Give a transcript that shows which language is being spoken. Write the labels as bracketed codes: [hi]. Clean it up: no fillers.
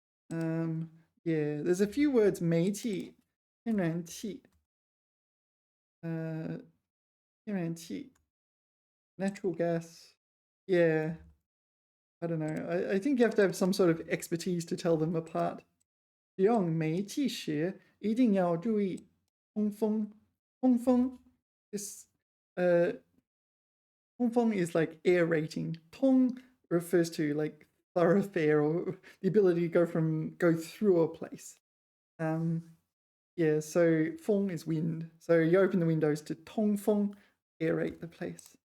[en] Yeah, there's a few words 煤气, 天然气, 天然气, natural gas. Yeah, I don't know. I think you have to have some sort of expertise to tell them apart. [zh] 使用煤气时一定要注意通风。 [en] 通风 is 通风 is like air rating. 通 refers to like thoroughfare or the ability to go through a place. Yeah, so 风 is wind. So you open the windows to 通风, aerate the place.